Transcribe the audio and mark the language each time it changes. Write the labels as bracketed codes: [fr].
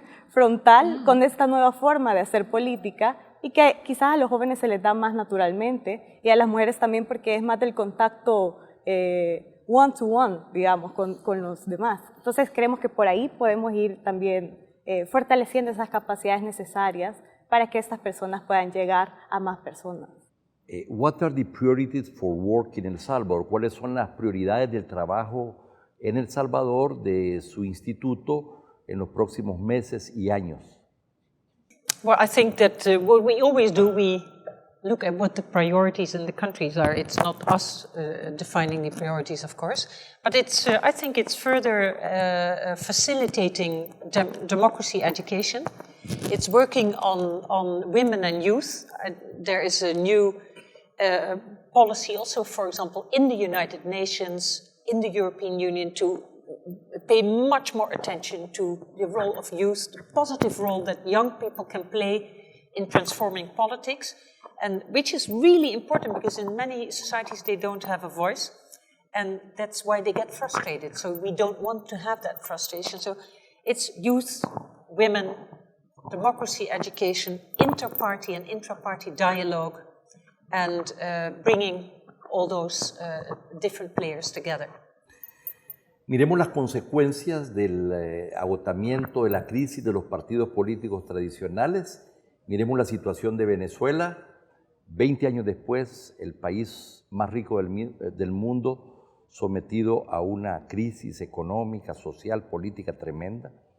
[es] frontal con esta nueva forma de hacer política y que quizás a los jóvenes se les da más naturalmente y a las mujeres también porque es más del contacto one-to-one, digamos, con los demás. Entonces creemos que por ahí podemos ir también fortaleciendo esas capacidades necesarias para que estas personas puedan llegar a más personas. [en] What are the priorities for work in El Salvador? [es] ¿Cuáles son las prioridades del trabajo en El Salvador de su instituto en los próximos meses y años? [en] Well, I think that what we always do, we look at what the priorities in the countries are. It's not us defining the priorities, of course, but it's, I think it's further facilitating democracy education. It's working on women and youth. There is a new policy also, for example, in the United Nations, in the European Union, to pay much more attention to the role of youth, the positive role that young people can play in transforming politics, and which is really important because in many societies they don't have a voice, and that's why they get frustrated. So we don't want to have that frustration. So it's youth, women, democracy education, inter-party and intra-party dialogue, and bringing all those different players together. [es] Miremos las consecuencias del agotamiento de la crisis de los partidos políticos tradicionales. Miremos la situación de Venezuela. 20 años después, el país más rico del mundo sometido a una crisis económica, social, política tremenda.